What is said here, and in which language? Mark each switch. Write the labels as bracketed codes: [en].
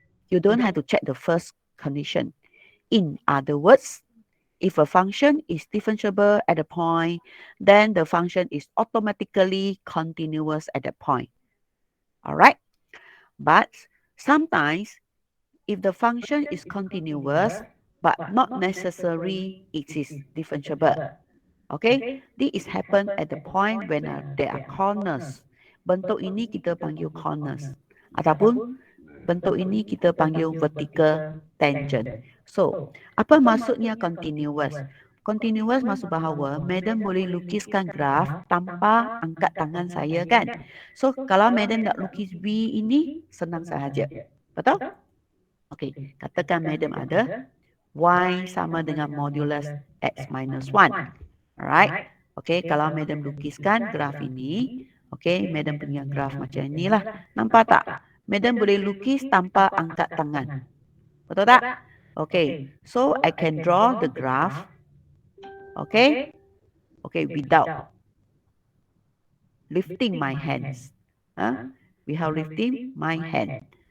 [en] You don't have to check the first condition. In other words, if a function is differentiable at a point, then the function is automatically continuous at that point. All right? But sometimes, if the function is continuous, but not necessarily it is differentiable. Okay? This happen at the point when there are corners. [ms] Bentuk ini kita panggil corners. Ataupun bentuk ini kita panggil vertical tangent. So, apa maksudnya continuous? Continuous maksud bahawa Madam boleh lukiskan graf tanpa angkat tangan saya kan? So, kalau Madam nak lukis V ini, senang sahaja. Betul? Okey, katakan Madam ada Y sama dengan modulus X minus 1. Alright? Okey, kalau Madam lukiskan graf ini, okey, Madam punya graf macam inilah. Nampak tak? Madam boleh lukis tanpa angkat tangan. Betul tak? [en] Okay, so I can draw the graph. Okay, okay, without lifting my hands. Without lifting my hand.